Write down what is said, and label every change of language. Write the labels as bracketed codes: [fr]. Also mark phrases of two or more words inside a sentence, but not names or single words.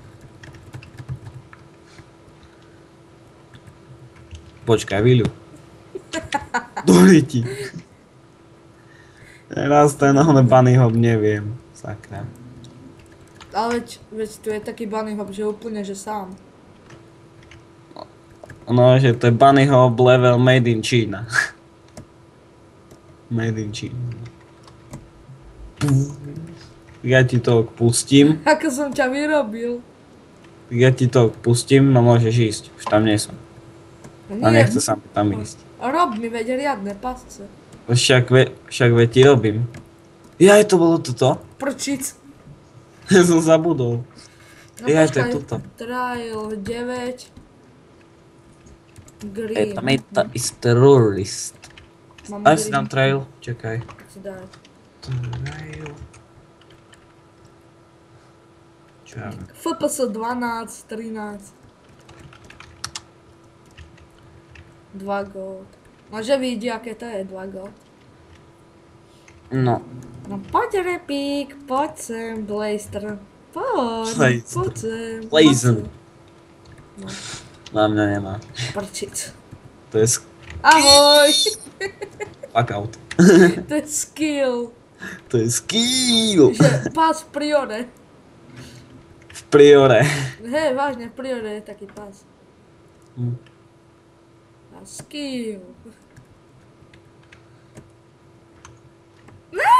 [sk] Počkaj, Viľu. Dori ti. Teraz ten [en] bunny hop [sk] neviem. Sakra. Ale veď tu je taký [en] bunny hop, [sk] že úplne, že sám. No, že to je [en] bunny hop level made in China. Made in China. [sk] Ja ti to pustím. Ako som ťa vyrobil. Ja ti to pustím, no môžeš ísť. Už tam nie som. A nechce sa mi tam ísť. Rob mi veď riadne pasce. Však ti robím. Jaj, to bolo toto? Prčic. Ja som zabudol. No Jaj, to je počkaj, toto. [en] Trial 9. Green. Meta is terrorist. [sk] Mám Daj si green. tam trail, čakaj. Si daj. Trail. Čo ja viem? [en] FPS 12, 13. 2 gold. [sk] No že vidí, aké to je 2 gold. No. No poď Repik, poď sem, Blaster. Poď, Blaster. poď sem. Blazon. No, Na mňa nemá. prčic. To je Ahoj! [en] fuck out. [sk] To je skill. To je skill. Že pás v priore. V priore. Hej, vážne, v priore je taký pás. Hm. A skill. Ne!